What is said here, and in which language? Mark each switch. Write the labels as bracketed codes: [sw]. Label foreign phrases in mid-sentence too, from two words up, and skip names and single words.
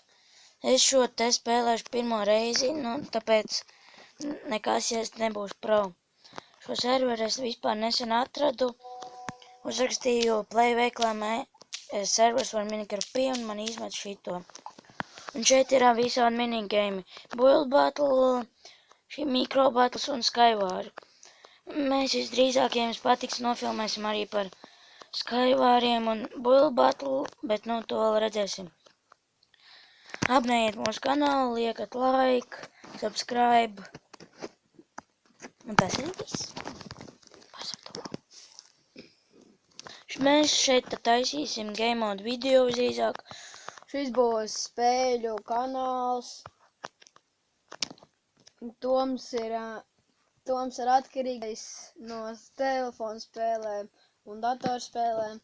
[lv] Es šo te spēlēšu pirmo reizi, tāpēc nekas, ja es nebūšu pro. Šo serveru es vispār nesen atradu. Uzrakstīju Play veiklā servers var Minecraft un man izmet šito. Un šeit ir visādi minigame. Build Battle, šī Micro Battles un Skywar. Mēs visdrīzāk, ja jums patiks, nofilmēsim arī par Skywariem un Build Battle, bet to vēl redzēsim. Abonējiet mūsu kanālu, liekat [en] like, subscribe. [lv] Un tas ir viss. Mēs šeit taisīsim [en] game mode video [lv] visdrīzāk. Šis būs spēļu kanāls. Toms ir atkarīgais no telefonu spēlēm un datorspēlēm.